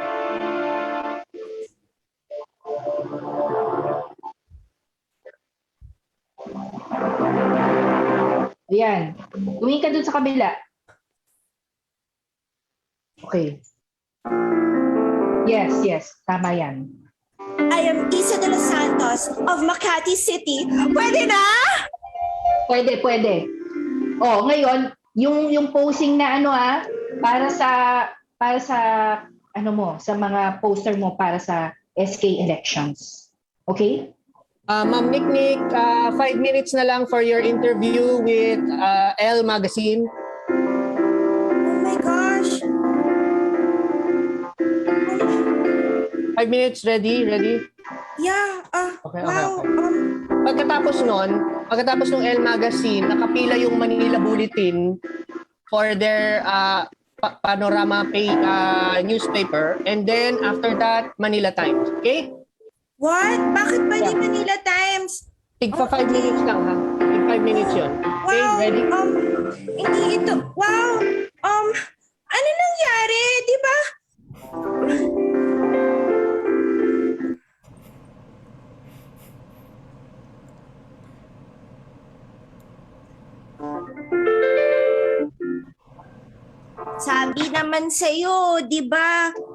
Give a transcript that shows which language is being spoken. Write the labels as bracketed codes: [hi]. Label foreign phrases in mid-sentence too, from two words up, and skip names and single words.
[tl] Ayan. Tumingin ka dun sa kabila. [en] Okay. Yes. [tl] Tama yan. [en] I am Isa de los Santos of Makati City. [tl] Pwede na? Pwede. Oh, ngayon, yung posing na para sa ano mo, sa mga poster mo para sa SK elections. Okay? [en] Ma'am Nick, 5 minutes [tl] na lang [en] for your interview with Elle Magazine. Oh my gosh. 5 minutes, ready? Yeah. Okay. Wow. [tl] Pagkatapos ng Elle Magazine, nakapila yung Manila Bulletin [en] for their panorama newspaper, and then after that, [tl] Manila Times. Okay? [en] What? [tl] Bakit ba di Manila Times? Tigpa 5 minutes lang, ha? Tig 5 minutes yun. Okay, Wow. ready? Hindi ito. Wow. Ano nangyari? Di ba? Sabi naman sa'yo, di ba?